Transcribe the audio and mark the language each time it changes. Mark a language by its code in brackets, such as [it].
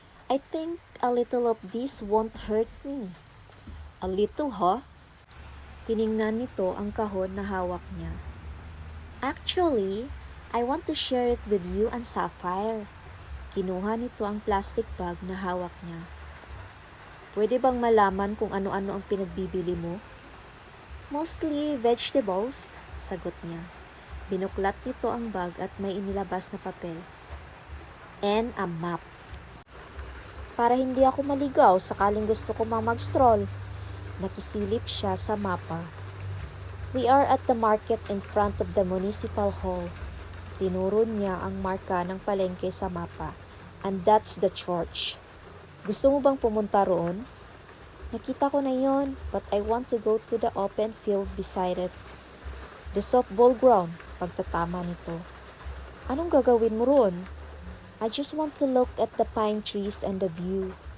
[en] I think a little of this won't hurt me. A little, huh? [tl] Tiningnan nito ang kahon na hawak niya. [en] Actually, I want to share it with you and Sapphire. [tl] Kinuha nito ang plastic bag na hawak niya. Pwede bang malaman kung ano-ano ang pinagbibili mo? [en] Mostly vegetables, [tl] sagot niya. Binuklat nito ang bag at may inilabas na papel. [en] And a map. [tl] Para hindi ako maligaw sakaling gusto ko mag-stroll. Nakisilip siya sa mapa. [en] We are at the market in front of the municipal hall. [tl] Tinuro niya ang marka ng palengke sa mapa. [en] And that's the church. [tl] Gusto mo bang pumunta roon? Nakita ko na yon, [en] but I want to go to the open field beside it. The softball ground, [tl] pagtatama nito. Anong gagawin mo roon? [en] I just want to look at the pine trees and the view.